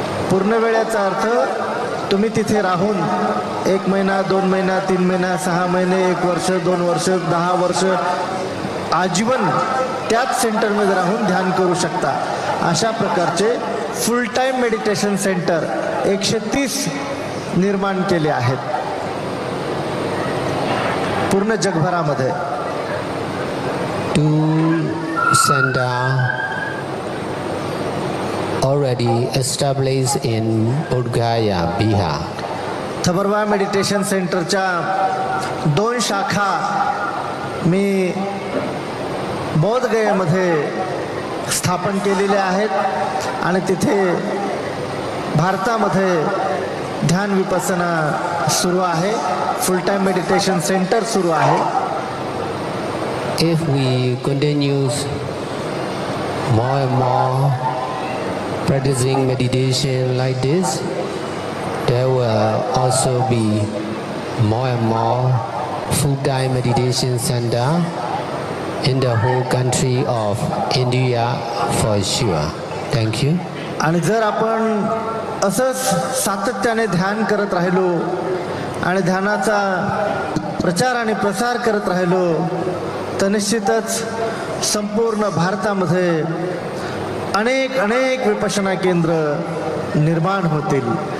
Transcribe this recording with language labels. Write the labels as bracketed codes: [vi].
[mr] पूर्ण वेळेचा अर्थ तुम्ही तिथे राहून 1 महिना, 2 महिना, 3 महिना, 6 महिने, 1 वर्ष, 2 वर्ष, 10 वर्ष आजीवन त्याच सेंटरमध्ये राहून ध्यान करू शकता. अशा प्रकारचे फुल टाईम मेडिटेशन सेंटर 130 निर्माण केले आहेत पूर्ण जगभरामध्ये. [en] Two center already established in Bodh Gaya, Bihar. [mr] थबरवा meditation सेंटरच्या 2 शाखा मी बोधगयेमध्ये स्थापन केलेल्या आहेत आणि तिथे भारतामध्ये ध्यान विपස්සना सुरू आहे. फुल टाईम मेडिटेशन सेंटर सुरू आहे. [en] If we continue more and more practicing meditation like this, there will also be more and more full-time meditation center in the whole country of India for sure. Thank you. [mr] आणि जर आपण असंच सातत्याने ध्यान करत राहिलो आणि ध्यानाचा प्रचार आणि प्रसार करत राहिलो तर निश्चितच संपूर्ण भारतामध्ये अनेक विपश्यना केंद्र निर्माण होतील.